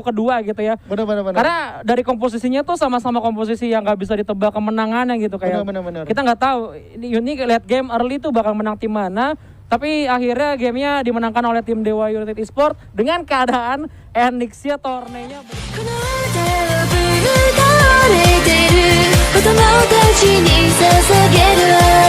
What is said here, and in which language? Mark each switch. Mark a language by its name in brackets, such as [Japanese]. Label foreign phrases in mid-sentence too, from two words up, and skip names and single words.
[Indonesian] 1 kedua gitu ya. Bener. Karena dari komposisinya tuh sama-sama komposisi yang nggak bisa ditebak kemenangannya gitu kayak. Bener. Kita nggak tahu ini lihat game early tuh bakal menang tim mana. Tapi akhirnya gamenya dimenangkan oleh tim Dewa United Esports dengan keadaan Enixia Tornenya. [Japanese] この手を振る倒れてる子供たちに捧げる